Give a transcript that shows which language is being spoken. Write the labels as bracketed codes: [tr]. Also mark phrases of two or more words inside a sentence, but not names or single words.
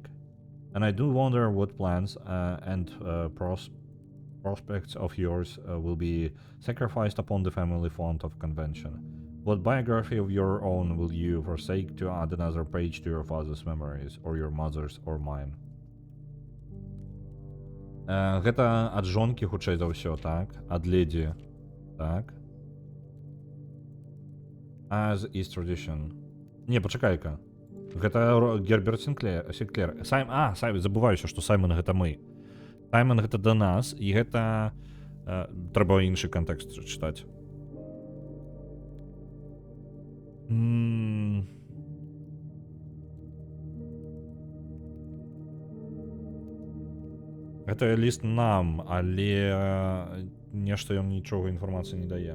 [en] And I do wonder what plans and prospects of yours will be sacrificed upon the family font of convention. What biography of your own will you forsake to add another page to your father's memories, or your mother's, or mine? [be] Гэта ад жонкі, хутчэй за ўсё, так? Ад леді. Так. [en] As is tradition. [be] Не, пачакай-ка. Гэта Герберт Сінклер. Саймон, забываюся, што Саймон гэта мы. Саймон гэта да нас, і гэта... Трэба іншы кантэкст чытаць. Гэта ліст нам, але нешта ён нічога інфармацыі не дае.